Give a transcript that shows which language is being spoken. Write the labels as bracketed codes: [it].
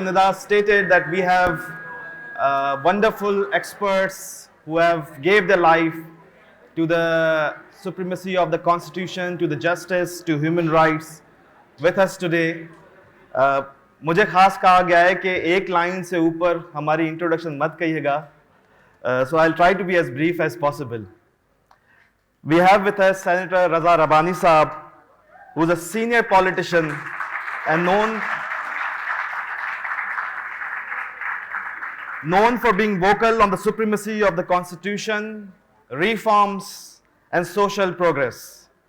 [en] Nida stated that we have wonderful experts who have gave their life to the supremacy of the constitution, to the justice, to human rights with us today. [hi] मुझे खास कहा गया है कि एक line से ऊपर हमारी इंट्रोडक्शन मत कहिएगा, [en] so I'll try to be as brief as possible. We have with us Senator Raza Rabbani Saab, who is a senior politician and known for being vocal on the supremacy of the constitution, reforms, and social progress.